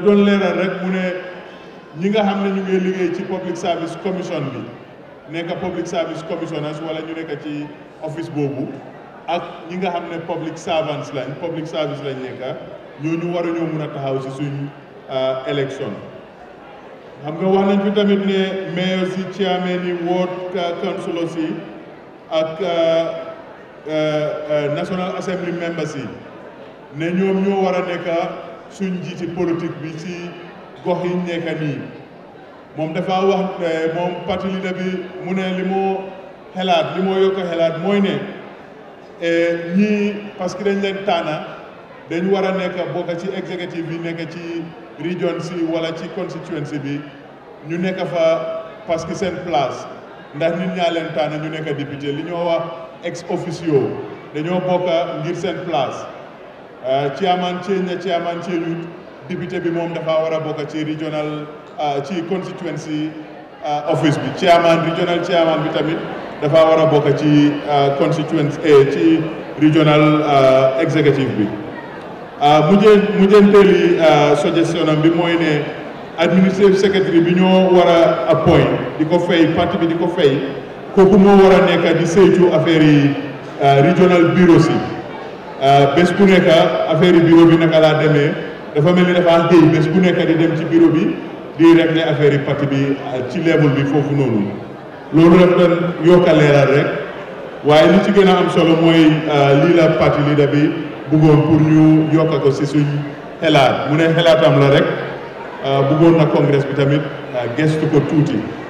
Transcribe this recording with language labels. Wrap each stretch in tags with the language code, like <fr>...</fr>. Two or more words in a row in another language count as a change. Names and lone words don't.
<wo>doon leeral rek mu ne ñi nga xam ne ñu ngi liggéey ci</wo> <en>public service commission</en> <wo>bi nekk</wo> <en>public service commissioners</en> <wo>wala ñu nekk ci office boobu ak ñi nga xam ne</wo> <en>public servants</en> <wo>lañ</wo> <en>public service</en> <wo>lañ nekk ñooñu waruñoo mun a taxaw si suñ élection xam nga wax nañ fi tamit ne mayor si chairman yi</wo> <en>ward councilors</en> <wo>yi ak</wo> <en>national assembly members</en> <wo>yi ne ñoom ñoo war a nekk suñ njiiti politique bi ci gox yi nekk nii moom dafa wax moom parti leader bi mu ne li moo yokk xelaat mooy ne ñii</wo> <fr>parce que</fr> <wo>dañ leen tànna dañ war a nekk bokk ci executive bi nekk ci region si wala ci constituency bi ñu nekk fa</wo> <fr>parce que</fr> <wo>seen place ndax nit ñaa leen tànna ñu nekk député li ñoo wax</wo> <la>ex officio</la> <wo>dañoo bokk ngir seen place</wo> <en>chairman change</en> <wo>na</wo> <en>chairman change</en> <wo>député bi moom dafa war a bokk ci regional ci</wo> <en>constituency office</en> <wo>bi</wo> <en>regional chairman</en> <wo>bi tamit dafa war a bokk ci constituency ci</wo> <en>regional executive</en> <wo>bi mujjanteeli suggestion am bi mooy ne</wo> <en>administrative secretary</en> <wo>bi ñoo war a appoint di ko fay parti bi di ko fay kooku moo war a nekk di saytu affaire yi regional bureau si bés bu nekk affaire yi bureau bi naka laa demee dafa mel ni dafa xëy bés bu nekk di dem ci bureau bi di régler affaire yi parti bi ci level bi foofu noonu loolu daf doon yokk a leeral rek waaye li ci gën a am solo mooy lii la parti leader bi bëggoon pour ñu yokk ko si suñ xelaat mu ne xelaatam la rek bëggoon na congrès bi tamit gestu ko tuuti</wo>